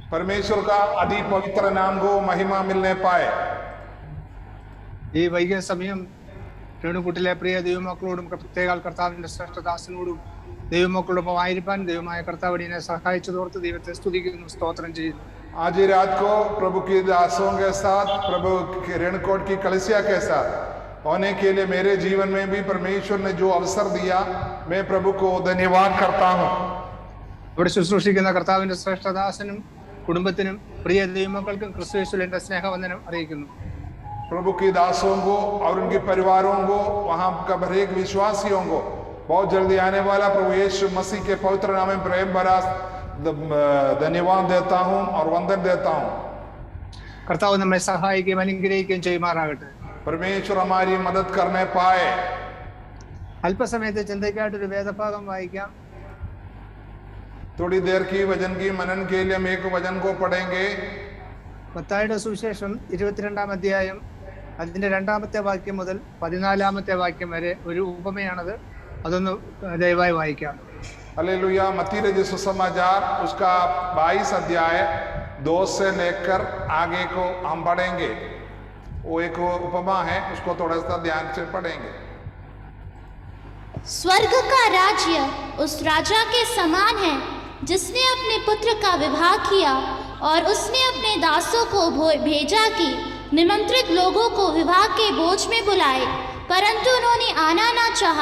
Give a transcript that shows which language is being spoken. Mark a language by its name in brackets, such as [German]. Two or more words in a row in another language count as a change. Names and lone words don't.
[Hindi] परमेश्वर का अति पवित्र नाम को महिमा मिलने पाए। [Malayalam] ഈ വൈകിയ സമയം രേണുകുട്ടിലെ പ്രിയ ദൈവമക്കളോടും പ്രത്യേക കർത്താവിന്റെ ശ്രേഷ്ഠദാസനോടും ദൈവമക്കളോടൊപ്പം ആയിരിക്കാൻ ദൈവമായ കർത്താവിനെ സഹായിച്ചതോർത്ത് ദൈവത്തെ സ്തുതിക്കുന്നു, സ്തോത്രം ചെയ്യുന്നു. [Hindi] आज ही रात को प्रभु की दासों के साथ, प्रभु रेणुकोट की कलीसिया के साथ होने के लिए मेरे जीवन में भी परमेश्वर ने जो अवसर दिया, मैं प्रभु को धन्यवाद करता हूँ। [Malayalam] ഇവിടെ ശുശ്രൂഷിക്കുന്ന കർത്താവിന്റെ ശ്രേഷ്ഠദാസനും കുടുംബത്തിനും പ്രിയ ദൈവമക്കൾക്കും ക്രിസ്തുയേശുവിൽ എന്റെ സ്നേഹവന്ദനം അറിയിക്കുന്നു. [Hindi] प्रभु की दासों को और उनके परिवारों को, वहां का हरेक विश्वासियों को बहुत जल्दी आने वाला प्रभु यीशु मसीह के पवित्र नाम में प्रेम भरा धन्यवाद देता हूं और वंदन देता हूं। [Malayalam] കർത്താവ് നമ്മെ സഹായിക്കുകയും അനുഗ്രഹിക്കുകയും ചെയ്യുമാറാകട്ടെ. [Hindi] परमेश्वर हमारी मदद करने पाए। [Malayalam] അല്പസമയത്തെ ചിന്തയ്ക്കായിട്ടൊരു വേദഭാഗം വായിക്കാം. [Hindi] थोड़ी देर की वचन की मनन के लिए हम एक वचन को पढ़ेंगे। [Malayalam] മത്തായിയുടെ സുവിശേഷം 22-ാം അധ്യായം അതിന്റെ 2-ാമത്തെ വാക്യം മുതൽ 14-ാമത്തെ വാക്യം വരെ ഒരു ഉപമയാണത്. അതൊന്ന് ദയവായി വായിക്കാം. [Hindi] हालेलुया। मत्ती रचित सुसमाचार उसका 22 अध्याय 2 से लेकर आगे को हम पढ़ेंगे। वो एक उपमा है, उसको थोड़ा सा ध्यान से पढ़ेंगे। स्वर्ग का राज्य उस राजा के समान है जिसने अपने पुत्र का विवाह किया, और उसने अपने दासों को भेजा कि निमंत्रित लोगों को विवाह के भोज में बुलाए, परंतु उन्होंने आना ना चाहा।